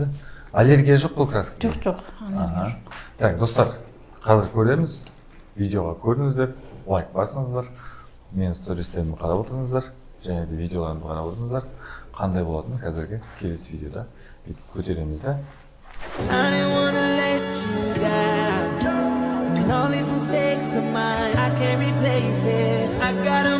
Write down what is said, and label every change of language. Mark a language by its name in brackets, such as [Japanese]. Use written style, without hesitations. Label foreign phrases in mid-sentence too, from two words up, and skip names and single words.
[Kazakh] Аллергия жоқ қой краска? Жоқ, аллергия жоқ. Так, достар, қазір көреміз. Видеоға көріңіздер, лайк басыңыздар. Менің стористерімді қарап отырыңыздар. Және де видеоларымды қарап отырыңыздар. Қандай болатыны қазіргі келесі видеода көтереміз да. [English] All these mistakes of mine, I can't replace it. I got